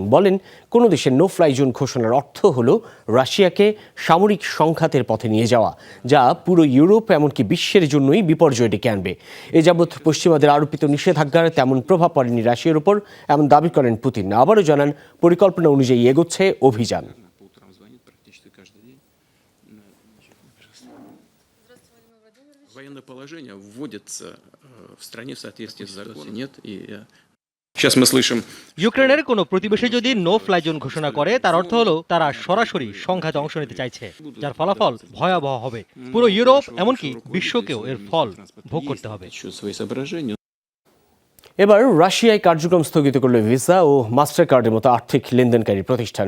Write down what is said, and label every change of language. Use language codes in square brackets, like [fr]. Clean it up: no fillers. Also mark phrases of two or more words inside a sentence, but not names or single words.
[bn] বলেন কোনো দেশের [en] no fly zone [bn] ঘোষণার অর্থ হলো রাশিয়াকে সামরিক সংঘাতের পথে নিয়ে যাওয়া, যা পুরো ইউরোপ এমনকি বিশ্বের জন্যই বিপর্যয় ডেকে আনবে। এ যাবৎ পশ্চিমাদের আরোপিত নিষেধাজ্ঞার তেমন প্রভাব পড়েনি রাশিয়ার উপর, এমন দাবি করেন পুতিন। আবারও জানান পরিকল্পনা অনুযায়ী এগোচ্ছে অভিযান। [ru] Военное положение вводится в стране в соответствии с законом. Нет, и [bn] ইউক্রেনের কোনো প্রতিবেশী যদি [en] no fly zone [bn] ঘোষণা করে তার অর্থ হলো তারা সরাসরি সংঘাতে অংশ নিতে চাইছে, যার ফলাফল ভয়াবহ হবে। পুরো ইউরোপ এমনকি বিশ্বকেও এর ফল ভোগ করতে হবে। এবার রাশিয়ায় কার্যক্রম স্থগিত করল ভিসা ও মাস্টার কার্ডের মতো আর্থিক লেনদেনকারী প্রতিষ্ঠান।